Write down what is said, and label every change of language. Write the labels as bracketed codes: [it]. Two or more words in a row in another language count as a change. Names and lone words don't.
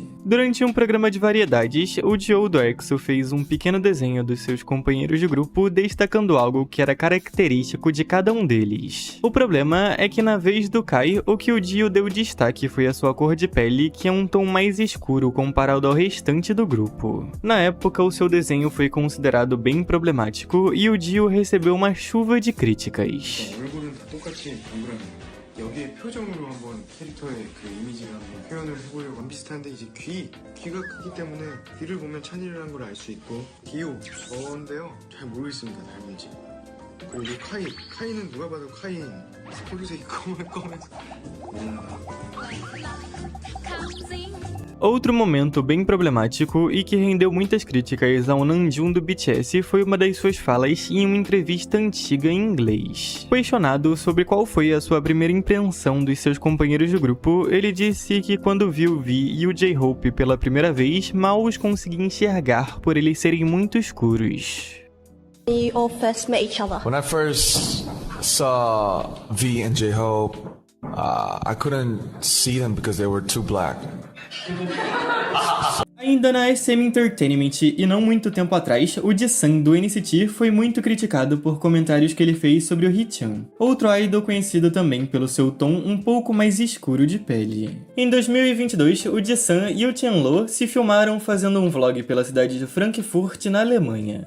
[pt] Durante um programa de variedades, o Joe do EXO fez um pequeno desenho dos seus companheiros de grupo, destacando algo que era característico de cada um deles. O problema é que na vez do Kai, o que o Dio deu destaque foi a sua cor de pele, que é um tom mais escuro comparado ao restante do grupo. Na época, o seu desenho foi considerado bem problemático e o Dio recebeu uma chuva de críticas. [ko] 얼굴은 다 똑같이 동그라미. 여기에 표정으로 한번 캐릭터의 그 이미지를 한번 표현을 해보려고 비슷한데 이제 귀가 크기 때문에 귀를 보면 찬이라는 걸 알 수 있고 기호 저인데요 잘 모르겠습니다 닮은지. 그리고 카이는 누가 봐도 카이 스포츠색이 검은서 [pt] Outro momento bem problemático e que rendeu muitas críticas ao Namjoon do BTS foi uma das suas falas em uma entrevista antiga em inglês. Questionado sobre qual foi a sua primeira impressão dos seus companheiros de grupo, ele disse que quando viu o V e o J-Hope pela primeira vez, mal os conseguia enxergar por eles serem muito escuros. [en] We all first met each other. When I first saw V and J-Hope, I couldn't see them because they were too black. [pt] Ainda na SM Entertainment e não muito tempo atrás, o Jisung do NCT foi muito criticado por comentários que ele fez sobre o Hee-chan, outro idol conhecido também pelo seu tom um pouco mais escuro de pele. Em 2022, o Jisung e o Tianlo se filmaram fazendo um vlog pela cidade de Frankfurt, na Alemanha.